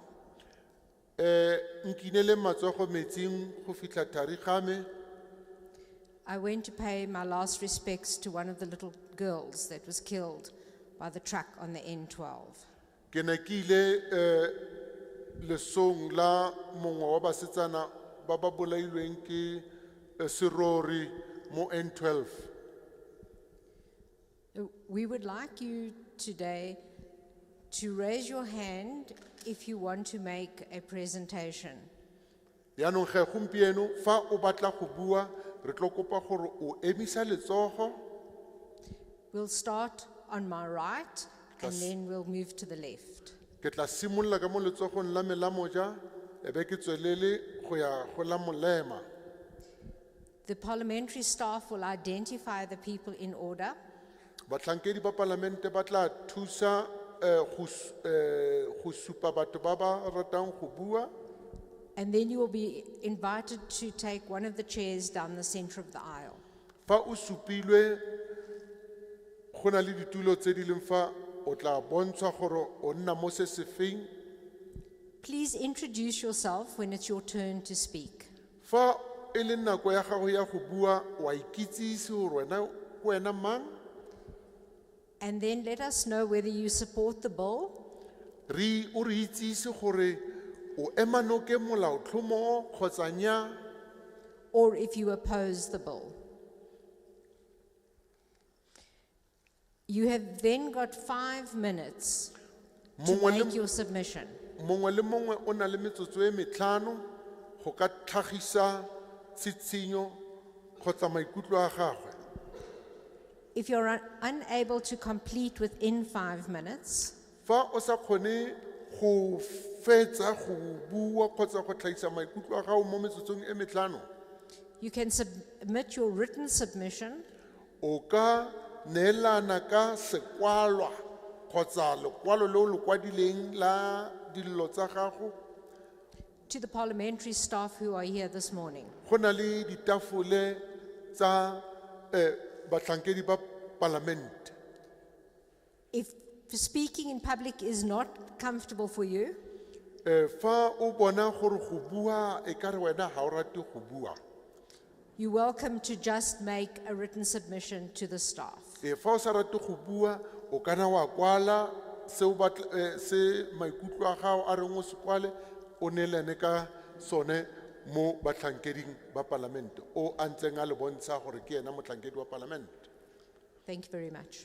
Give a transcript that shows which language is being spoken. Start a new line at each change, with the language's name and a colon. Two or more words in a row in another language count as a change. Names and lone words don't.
Tswana: nkinele matsogo metsing go fitlha thari ga me
English: I went to pay my last respects to one of the little girls that was killed by the truck on the N12.
Tswana: ke ne ke ile lesong la mongwe wa basetsana ba ba bolailweng ke serori mo N12
English: We would like you today to raise your hand if you want to make a presentation.
Tswana: yaanong ge gompieno fa o batla go bua re tlo kopa gore o emisa letsogo
English: We'll start on my right and then we'll move to the left.
Tswana: ke tla simolola ka mo letsogong la me la moja e be ke tswelele go ya go la molema
English: The parliamentary staff will identify the people in order
Tswana: batlhankedi ba palamente ba tla thusa go supa batho ba ba ratang go bua
English: and then you will be invited to take one of the chairs down the center of the aisle.
Tswana: fa o supilwe go na le ditulo tse di leng fa o tla bontshwa gore o nna mo se sefeng
English: Please introduce yourself when it's your turn to speak.
Tswana: fa e le nako ya gago ya go bua wa ikitsise gore wena mang
English: And then let us know whether you support the bill
Tswana: o re itsise gore o ema noke molaotlhomo kgotsa nnyaa
English: or if you oppose the bill. You have then got 5 minutes to
Tswana: Mongwe le-
English: make your submission.
Tswana: mongwe le mongwe o na le metsotso e metlhano go ka tlhagisa tshitshinyo kgotsa maikutlo a gagwe
English: If you're unable to complete within 5 minutes,
Tswana: fa o sa kgone go fetsa go bua kgotsa go tlhagisa maikutlo a gago mo metsotsong e metlhano
English: you can submit your written submission
Tswana: o ka neelana ka sekwalwa kgotsa lekwalo le o le kwadileng la dillo tsa gago
English: to the parliamentary staff who are here this morning.
Tswana: go na le ditafole tsa batlhankedi ba palamente
English: If speaking in public is not comfortable for you,
Tswana: fa o bona gore go bua e ka re wena ga o rate go bua
English: you're welcome to just make a written submission to the staff.
Tswana: fa o sa rate go bua o kana wa kwala se maikutlo a gago a reng o se kwale o neelane ka sone mo batlhankeding ba palamente o a ntseng a le bontsha gore ke ena motlhankedi wa palamente.
English: Thank you very much.